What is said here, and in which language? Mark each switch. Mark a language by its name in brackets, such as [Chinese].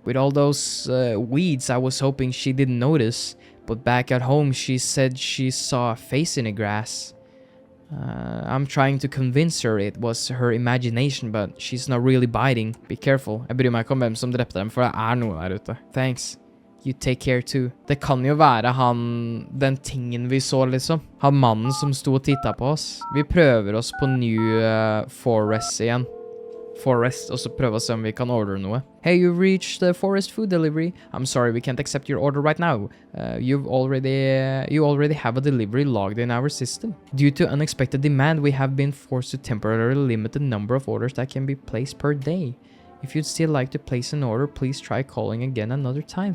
[English] With all those weeds, I was hoping she didn't notice. But back at home, she said she saw a face in the grass. I'm trying to convince her it was her imagination, but she's not really biting. Be careful. [Norwegian] Jeg bryr meg ikke om hvem som drepte dem, for det er noe der ute. [English] Thanks. You take care too. [Norwegian] Det kan jo være den tingen vi så liksom. Han mannen som sto og tittet på oss. Vi prøver oss på New Forest igjen. Forest, og så prøve å se om vi kan ordre noe. [English] Hey, you've reached the Forest food delivery. I'm sorry, we can't accept your order right now. You already have a delivery logged in our system. Due to unexpected demand, we have been forced to temporarily limit the number of orders that can be placed per day. If you'd still like to place an order, please try calling again another time.